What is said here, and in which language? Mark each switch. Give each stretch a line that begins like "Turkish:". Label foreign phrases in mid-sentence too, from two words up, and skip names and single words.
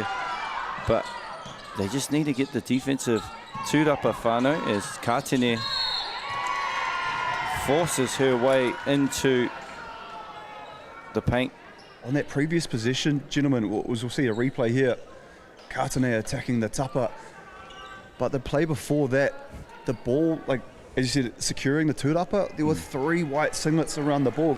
English: But they just need to get the defensive
Māori: tūrapa whānau
English: as Kātene forces her way into the paint. On that previous possession, gentlemen, we'll see a replay here. Kātene attacking the tapa. But the play before that, the ball, like as you said, securing the tūrapa, there were 3 white singlets around the ball.